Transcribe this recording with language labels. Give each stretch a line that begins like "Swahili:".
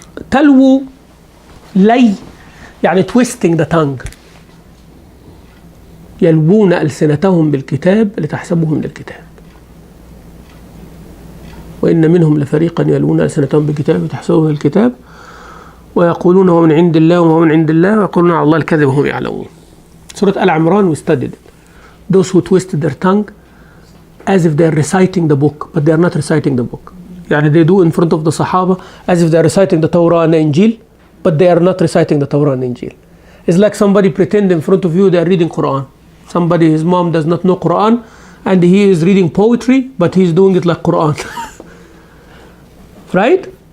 Arabic: تلووا لي يعني
English: twisting the tongue.
Arabic: يلوون ألسنتهم بالكتاب لتحسبوه من الكتاب وإن منهم لفريقا يلوون ألسنتهم بالكتاب لتحسبوه من الكتاب ويقولون هو من عند الله وهو من عند الله ويقولون على الله الكذب وهم يعلمون.
English: Surah Al-Imran, we studied it. Those who twisted their tongue as if they are reciting the book, but they are not reciting the book. يعني they do in front of the Sahaba as if they are reciting the Torah and the Injil, but they are not reciting the Torah and the Injil. It's like somebody pretend in front of you they are reading Quran. Somebody, his mom does not know Quran, and he is reading poetry, but he is doing it like Quran. Right?